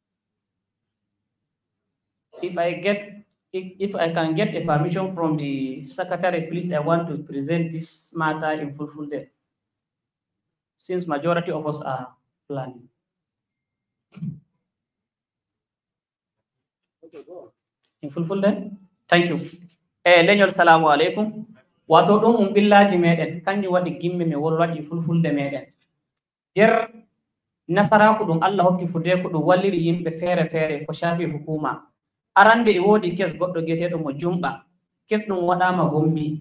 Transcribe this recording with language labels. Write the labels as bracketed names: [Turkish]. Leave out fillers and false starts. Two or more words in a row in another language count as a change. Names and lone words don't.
[English] If I can get a permission from the secretary, please, I want to present this matter in Fulbe, since majority of us are planning. In Fulbe, thank you. [Fula] Leñol [Arabic] salamu alaikum. [Fula] Wato ɗum billaji meɗen kanjum waɗi gimme mi wolwaɗi fulfulde meɗen. Nder nasaraku ɗum Allah hokki fude ko ɗum walliri yimɓe feere feere ko shafi hukuma. Arande e wodi kes goɗɗo geteɗo mo Jumɓa, kes ɗum waɗama Gombi.